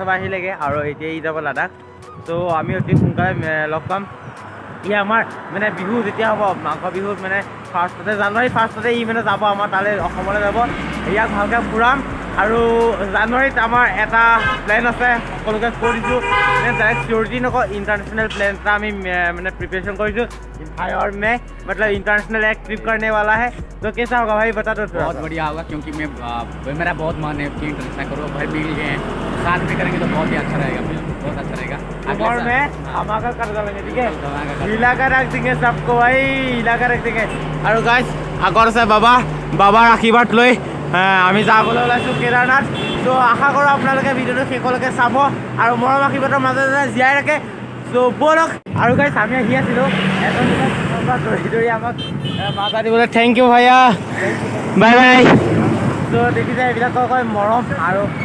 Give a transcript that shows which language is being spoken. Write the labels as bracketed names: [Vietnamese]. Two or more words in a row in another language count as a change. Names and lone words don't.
[Assamese] পৰা আহিলেগৈ আৰু এতিয়া ই যাব লাডাখ ত' আমি অতি সোনকালে লগ পাম ই আমাৰ মানে বিহু যেতিয়া হ'ব মাঘ বিহুত মানে জানুৱাৰী ফাৰ্ষ্টতে ই মানে যাব আমাৰ তালৈ অসমলৈ যাব ইয়াক ভালকৈ ফুৰাম আৰু জানুৱাৰীত আমাৰ এটা প্লেন আছে সকলোকে কৈ দিছোঁ মানে ডাইৰেক্ট চিয়ৰিটি নকওঁ ইণ্টাৰনেশ্যনেল প্লেন এটা আমি মানে प्रिपरेशन কৰিছোঁ [Hindi] भाई और मैं मतलब इंटरनेशनल एक ट्रिप करने वाला है तो कैसा होगा भाई बता दो बहुत बढ़िया होगा क्योंकि मेरा बहुत मन है कि इंटरनेशनल करो भाई मिल गए हैं साथ में करेंगे तो बहुत ही अच्छा रहेगा बहुत अच्छा रहेगा और मैं धमाका कर देंगे ठीक है हिला कर रख देंगे सबको भाई हिला कर रख देंगे और गाइस [Assamese] আগৰ আছে বাবাৰ আশীৰ্বাদ লৈ আমি যাবলৈ ওলাইছোঁ কেদাৰনাথ ত' আশা কৰোঁ আপোনালোকে ভিডিঅ'টো শেষলৈকে চাব আৰু মৰম আশীৰ্বাদৰ মাজতে জীয়াই ৰাখে চ' ব'লক আৰু গাইছ আমি আহি আছিলোঁ এজন দৌৰি আমাক মাতা দিবলৈ [English] thank you [Assamese] ভাইয়া [English] bye bye [Assamese] চ' দেখিছে এইবিলাকক কয় মৰম আৰু